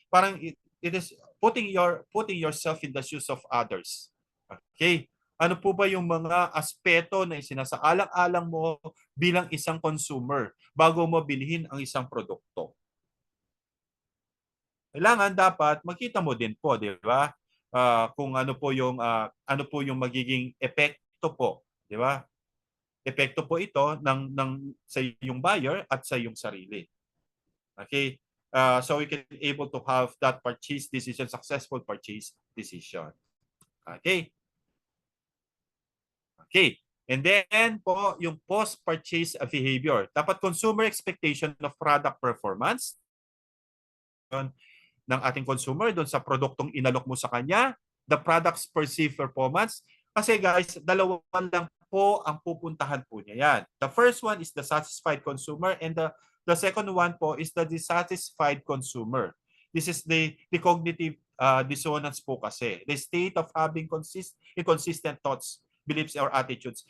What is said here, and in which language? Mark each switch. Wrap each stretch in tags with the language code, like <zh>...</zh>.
<en>Parang it is putting yourself in the shoes of others. Okay?</en> <tl>Ano po ba yung mga aspeto na isinasaalang-alang mo bilang isang consumer bago mo bilhin ang isang produkto? kailangan dapat makita mo din po, di ba? Kung ano po yung magiging epekto po, di ba? Epekto po ito ng sa yung buyer at sa yung sarili.</tl> <en>Okay? So we can able to have that purchase decision, successful purchase decision. Okay? Okay. And then po, yung post-purchase behavior.</en> <tl>Dapat</tl> <en>consumer expectation of product performance</en> <tl>ng ating consumer doon sa produktong inalok mo sa kanya,</tl> <en>the product's perceived performance.</en> <tl>Kasi guys, dalawa lang po ang pupuntahan po niya yan.</tl> <en>The first one is the satisfied consumer and the second one po is the dissatisfied consumer. This is the cognitive dissonance po kasi. The state of having inconsistent thoughts, beliefs, or attitudes.</en>